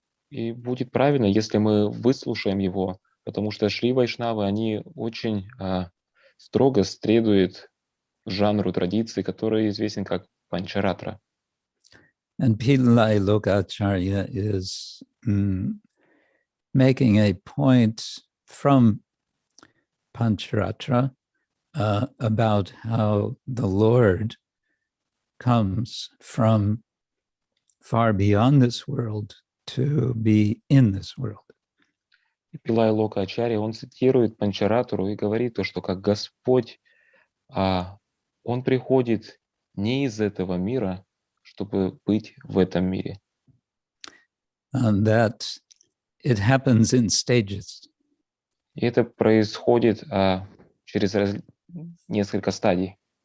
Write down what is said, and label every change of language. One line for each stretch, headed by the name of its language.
Russian: И будет правильно, если мы выслушаем его, потому что Шри Вайшнавы, они очень строго следуют жанру традиции, который известен как Панчаратра.
English: And Pillai Lokacharya is making a point from Pancharatra about how the Lord comes from far beyond this world to be in this world.
Russian: И Пилай Локачарья, он цитирует Панчаратру и говорит то, что как Господь, он приходит не из этого мира, чтобы быть в этом мире.
English: And that it happens in stages.
Russian: И это происходит через несколько стадий.